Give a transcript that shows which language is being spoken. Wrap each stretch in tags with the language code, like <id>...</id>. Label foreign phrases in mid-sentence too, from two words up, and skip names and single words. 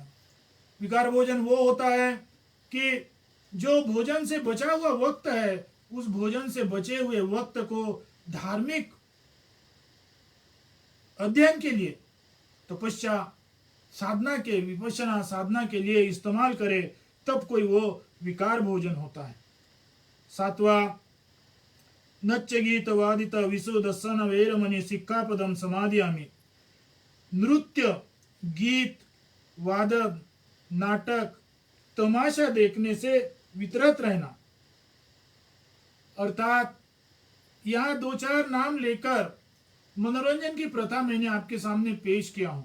<hi>विकार भोजन वो होता है कि जो भोजन से बचा हुआ वक्त है, उस भोजन से बचे हुए वक्त को धार्मिक अध्ययन के लिए, तपस्या साधना के, विपश्यना साधना के लिए इस्तेमाल करे, तब कोई वो विकार भोजन होता है।</hi> <pi>सातवां, नच्च गीत वादित विशुदसन वेरमणि सिक्खापदम समाधियामी।</pi> <hi>नृत्य, गीत, वादन, नाटक, तमाशा देखने से वितरत रहना। अर्थात यहाँ दो चार नाम लेकर मनोरंजन की प्रथा मैंने आपके सामने पेश किया हूँ।</hi>